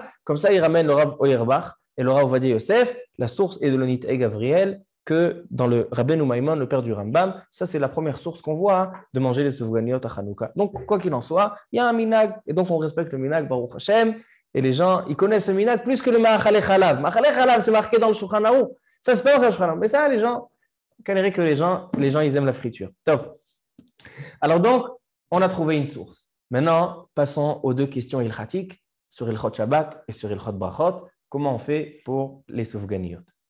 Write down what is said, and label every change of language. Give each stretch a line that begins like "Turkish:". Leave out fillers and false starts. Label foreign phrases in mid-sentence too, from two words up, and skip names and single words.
French: Comme ça, il ramène le Rav Oyerbach et le Rav Ovadia Yosef. La source est de l'Onit et Gavriel, que dans le Rabbeinu Maïmon, le père du Rambam, ça, c'est la première source qu'on voit de manger les soufganiot à Hanouka. Donc, quoi qu'il en soit, il y a un minag. Et donc, on respecte le minag,
Hebrew: ברוך השם.
French: Et les gens, ils connaissent le minag plus que le
Hebrew: מאכלי חלב. מאכלי חלב,
French: c'est marqué dans le Shulchan Aruch. Ça, c'est pas dans le Shulchan Aruch. Mais ça, les gens, que les gens, ils aiment la friture. Top. Alors donc, on a trouvé une source. Maintenant, passons aux deux questions ilchatiques sur Ilchot Shabbat et sur Ilchot Brachot. Comment on fait pour les soufganiyot?